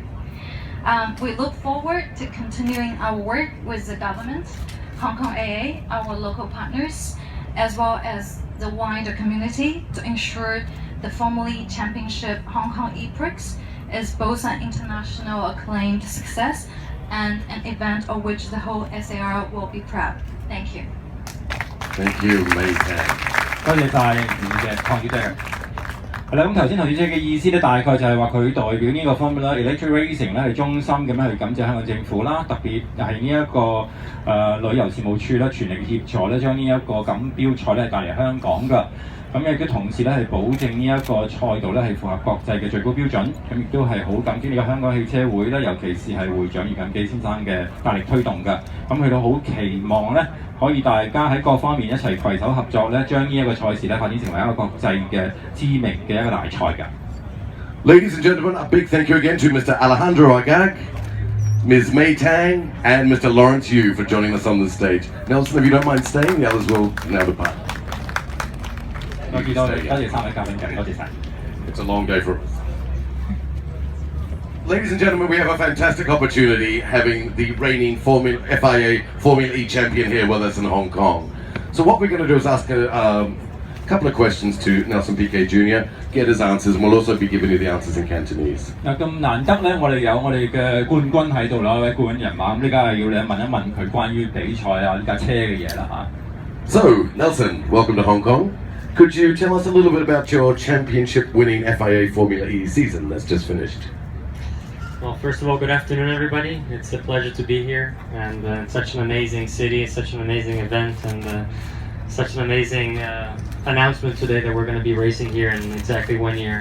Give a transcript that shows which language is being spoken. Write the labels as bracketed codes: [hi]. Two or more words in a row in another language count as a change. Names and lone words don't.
[en] We look forward to continuing our work with the government, Hong Kong AA, our local partners, as well as the wider community to ensure the Formula E Championship Hong Kong E-Prix is both an international acclaimed success and an event of which the whole SAR will be proud. Thank you. Thank you, Mei Tang. [yue] 多謝晒唐傑姐。係啦，咁頭先唐傑姐嘅意思咧，大概就係話佢代表呢個 Formula Electric Racing 咧係衷心咁樣去感謝香港政府啦，特別係呢一個旅遊事務處咧全力協助咧，將呢一個錦標賽咧帶嚟香港㗎。咁亦都同時咧係保證呢一個賽道咧係符合國際嘅最高標準，咁亦都係好感激呢個香港汽車會咧，尤其是係會長余錦基先生嘅大力推動㗎。咁佢都好期望咧，可以大家喺各方面一齊攜手合作咧，將呢一個賽事咧發展成為一個國際嘅知名嘅一個大賽㗎。 [en] Ladies and gentlemen, a big thank you again to Mr. Alejandro Agag, Ms. Mei Tang, and Mr. Lawrence Yu for joining us on the stage. Nelson, if you don't mind staying, the others will now depart. It's a long day for us. Ladies and gentlemen, we have a fantastic opportunity having the reigning FIA Formula E champion here with us in Hong Kong. So what we're going to do is ask a couple of questions to Nelson Piquet Jr., get his answers, and we'll also be giving you the answers in Cantonese. [yue] 咁難得咧，我哋有我哋嘅冠軍喺度啦，一位冠軍人馬，咁呢家係要你問一問佢關於比賽啊呢架車嘅嘢啦嚇。 [en] So, Nelson, welcome to Hong Kong. Could you tell us a little bit about your championship-winning FIA Formula E season that's just finished? Well, first of all, good afternoon, everybody. It's a pleasure to be here, and it's such an amazing city, such an amazing event, and such an amazing announcement today that we're going to be racing here in exactly 1 year.